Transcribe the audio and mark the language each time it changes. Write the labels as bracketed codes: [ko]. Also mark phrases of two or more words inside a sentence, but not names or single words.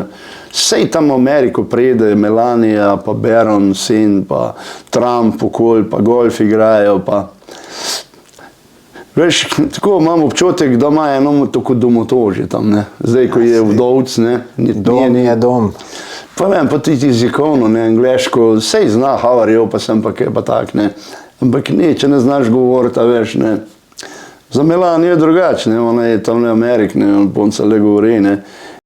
[sl] Sej tam v Ameriko pride Melanija, pa Baron, sin, pa Trump okoli, pa golf igrajo, pa... Veš, tako imam občutek, da ima eno tako domotožje tam, ne. Zdaj, ko je vdovc, ne. Dom je dom. Pa vem, pa tudi jezikovno, ne, angleško, sej zna, [en] how are you, [sl] pa sem pa kaj pa tak, ne. Ampak ne, če ne znaš govoriti, a veš, ne. Za Melanijo je drugače, ne, ona je tam v Ameriki, ne, on se le govori, ne.